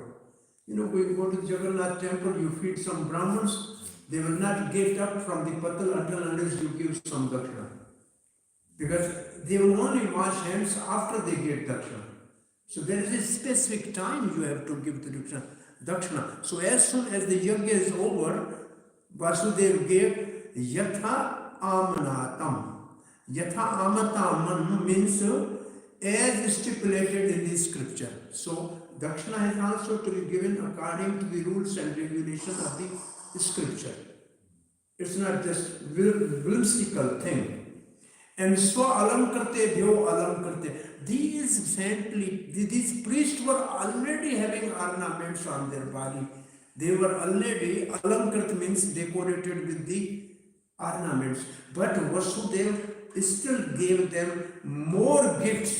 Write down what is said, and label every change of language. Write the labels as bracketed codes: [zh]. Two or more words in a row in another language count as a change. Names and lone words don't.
[en] We go to the Jagannath temple, you feed some Brahmins, they will not get up from the patal unless you give some dakshina. Because they will only wash hands after they get dakshina. So there is a specific time you have to give the dakshina. So as soon as the yajna is over, Vasudeva gave [sa] yatha amanatam. Yatha amanatam [en] means as stipulated in the scripture. So dakshina has also to be given according to the rules and regulations of the scripture. It's not just whimsical thing. [sa] And so alam karte bhyo alam karte. [en] These priests were already having ornaments on their body. They were already, [sa] alam karte [en] means decorated with the ornaments. But Vasudeva still gave them more gifts.